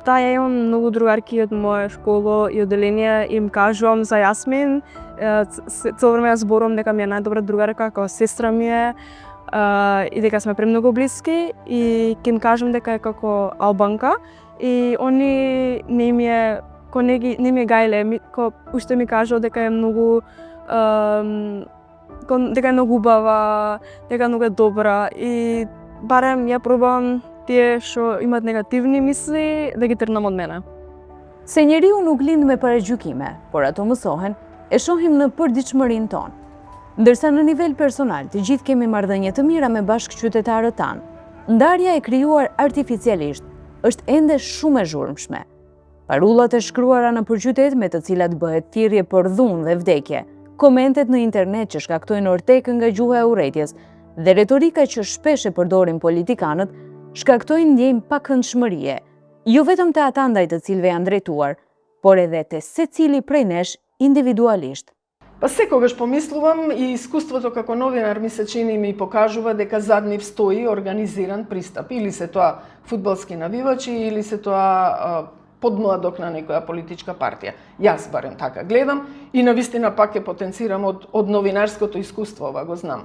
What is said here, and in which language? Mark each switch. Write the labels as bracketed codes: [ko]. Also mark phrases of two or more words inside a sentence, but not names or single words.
[mk] Таа ја имам многу другарки од моја школа и одделение, им кажувам за Јасмин, цело време ја зборувам дека ми е најдобра другарка, како сестра ми е, и дека сме премногу блиски, и ќе им кажам дека е како албанка, и они не ми е гајле, уште ми кажува дека е многу убава, дека многу е добра, и барем ја пробам тие што имат негативни мисли да ги тргнам од мене. [sq] Se njeriu nuk lind me paragjykime, por ato mësohen e shohim në përditshmërinë tonë. Ndërsa në nivel personal, të gjithë kemi marrëdhënie të mira me bashkëqytetarët tanë. Ndarja e krijuar artificialisht është ende shumë e zhurmshme. Parullat e shkruara në qytet me të cilat bëhet thirrje për dhunë dhe vdekje, komentet në internet që shkaktojnë ortekë nga gjuha e urrëties dhe retorika që shpesh e përdorin politikanët shkaktojnë ndjenjë pakëndshmërie, jo vetëm te ata ndaj të cilëve janë drejtuar, por edhe te secili prej nesh individualisht. [mk] Па секогаш помислувам и искуството како новинар ми се чини ми покажува дека зад нив стои организиран пристап. Или се тоа фудбалски навивачи, или се тоа подмладок на некоја политичка партија. Јас барем така гледам и навистина пак ќе потенцирам од новинарското искуство, ова го знам.